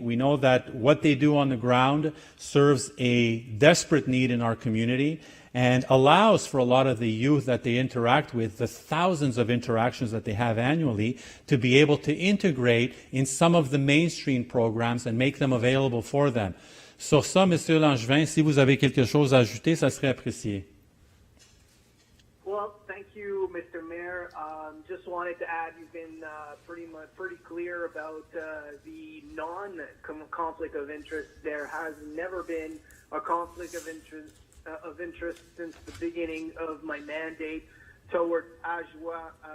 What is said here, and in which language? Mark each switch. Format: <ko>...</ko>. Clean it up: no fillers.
<en>We know that what they do on the ground serves a desperate need in our community and allows for a lot of the youth that they interact with, the thousands of interactions that they have annually, to be able to integrate in some of the mainstream programs and make them available for them.</en> <fr>Sur ça, Monsieur Langevin, si vous avez quelque chose à ajouter, ça serait apprécié.</fr> <en>Well, thank you, Mr. Mayor. Just wanted to add, you've been pretty clear about the non-conflict of interest. There has never been a conflict of interest since the beginning of my mandate towards AJWA.</en>